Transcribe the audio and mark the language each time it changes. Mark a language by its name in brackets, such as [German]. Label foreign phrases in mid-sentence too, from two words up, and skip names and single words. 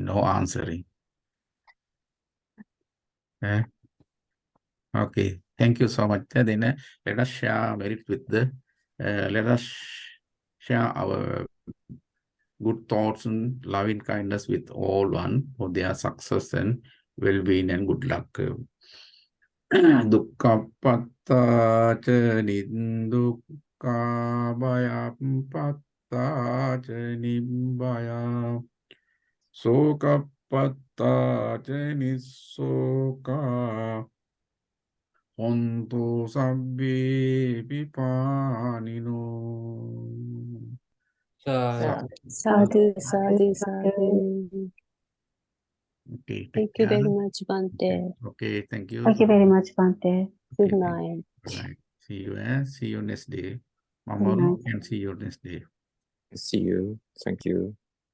[English] No answering. Okay, thank you so much. Then let us share merit with let us share our good thoughts and loving kindness with all one for their success and well-being and good luck. [Pali] Dukkapatta ca nindukka bhayapatta ca nibbaya sokapatta ca nissoka hontu sabbi pipanino. Sadhu. Sadhu, sadhu, sadhu. [English] Okay, Thank you very much, Bhante. Okay, thank you. Thank you very much, Bhante. Good Okay, night. Good night. See you, see you next day. Good Mamoru, night. can see you next day. See you. Thank you.